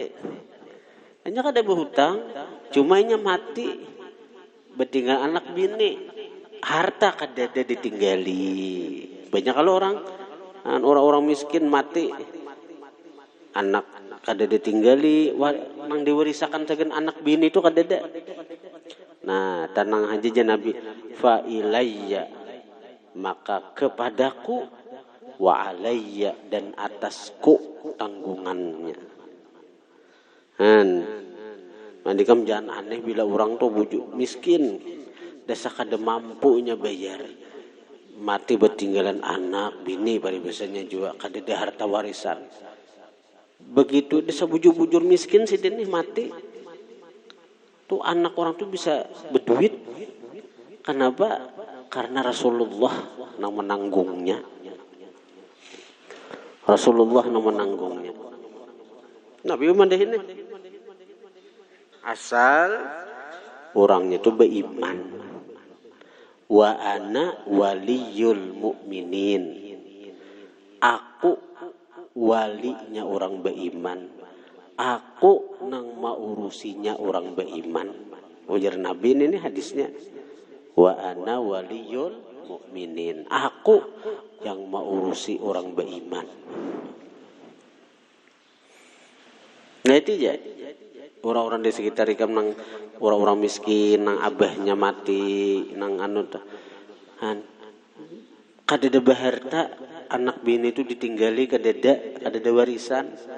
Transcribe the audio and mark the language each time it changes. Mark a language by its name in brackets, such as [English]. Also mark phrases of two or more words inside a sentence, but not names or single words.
[Banjar] Hanya kada berhutang, cuma inya mati, betinggal anak bini, harta kada ada ditinggali. Banyak kalau orang miskin mati, anak kada ditinggali, nang diwarisakan sagan anak bini itu kada ada. Nah, tanang haji Nabi, [Arabic] fa ilayya, [Banjar] maka kepadaku, [Arabic] wa alayya, [Banjar] dan atasku tanggungannya. Mandikam jangan aneh bila orang tuh bujuk miskin, dasa kada mampunya bayar, mati bertinggalan anak bini paribasanya juga kada ada harta warisan. Begitu dasa bujur-bujur miskin si dini mati, tuh anak orang tuh bisa berduit. Kenapa? [Indonesian] Karena Rasulullah yang menanggungnya. Rasulullah yang menanggungnya. [Banjar] Nabi mandahin asal orangnya itu beriman. [Arabic] Wa ana waliyul mu'minin. [Indonesian] Aku walinya orang beriman. [Banjar] Aku nang maurusinya orang beriman. Ujar Nabi ini hadisnya. [Arabic] Wa ana waliyul mu'minin. [Banjar] Aku yang maurusi orang beriman. Nah itu ya. Orang-orang di sekitar ikam nang orang-orang miskin, nang abahnya mati, nang anu tuh. Kadada baharta anak bini itu ditinggali kadada warisan.